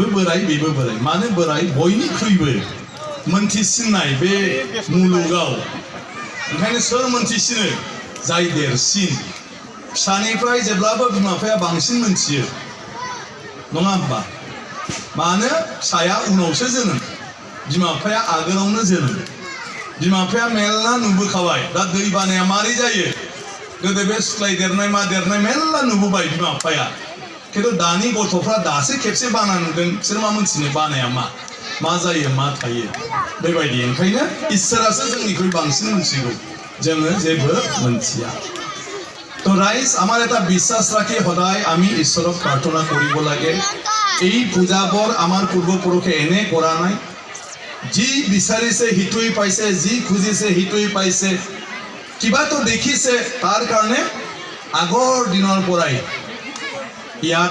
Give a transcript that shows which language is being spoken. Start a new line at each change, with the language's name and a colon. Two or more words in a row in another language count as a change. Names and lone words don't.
Bodo: बोराय मानो बोराय बयनिख्रुइबो मोनथिसिननाय बे मुलुगाव ओंखायनो सोर मोनथिसिनो जाय देरसिन फिसानिफ्राय जेब्लाबो बिमा बिफाया बांसिन मोनथियो नङा होमबा मानो फिसाया उनावसो जोनोम बिमा बिफाया आगोलावनो जोनोम बिमा बिफाया मेरला नुबोखाबाय दा दै बानाया मारै जायो गोदो बे सुख्लाय देरनाय मा देरनाय मेरला नुबोबाय बिमा बिफाया खिन्थु दानि गथ'फ्रा दासो खेबसे बाना नुदों बिसोर मा मोनथिनो बानाया मा जायो मा थायो बेबायदि ओंखायनो इसोरासो जोंनिख्रुइ बांसिन मोनथिगौ जोङो जेबो मोनथिया
Assamese: তো রাইজ আমার এটা বিশ্বাস রাখি সদায় আমি ঈশ্বরক প্রার্থনা কৰিব লাগে এই পূজাবোৰ আমাৰ পূৰ্বপুৰুষে এনে কৰা নাই যি বিচাৰিছে হিতুই পাইছে যি খুজিছে হিতুই পাইছে কিবা তো দেখিছে তাৰ কাৰণে আগৰ দিনৰ পৰাই ইয়াত